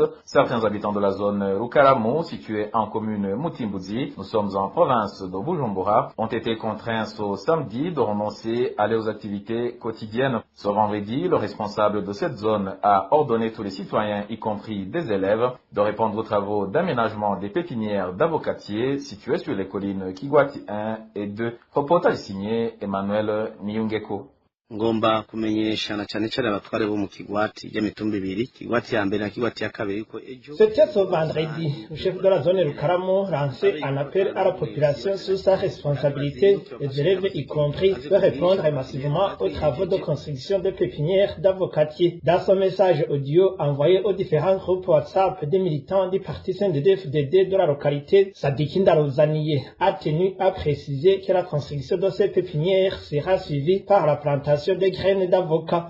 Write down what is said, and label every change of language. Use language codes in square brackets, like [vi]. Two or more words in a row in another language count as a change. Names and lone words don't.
[fr] Certains habitants de la zone Rukaramu, située en commune Mutimbuzi, nous sommes en province de Bujumbura, ont été contraints ce samedi de renoncer à leurs activités quotidiennes. Ce vendredi, le responsable de cette zone a ordonné tous les citoyens, y compris des élèves, de répondre aux travaux d'aménagement des pépinières d'avocatiers situées sur les collines Kigwati 1 et 2. Reportage signé Emmanuel Niyungeko. [rn] Ngomba kumenyesha na cyane cyane abatware bo mu Kigwati y'imitumba ibiri, Kigwati ya mbere na Kigwati ya kabiri ko ejo. [fr] C'était ce vendredi, le chef de la zone Rukaramu lançait un appel à la population sur sa responsabilité, les élèves y compris, de répondre massivement aux travaux de construction de pépinières d'avocatiers. Dans son message audio envoyé aux différents groupes WhatsApp des militants du parti CNDD-FDD de la localité, Sadiki Ndarozaniye a tenu à préciser que la construction de ces pépinières sera suivie par la plantation des graines d'avocat.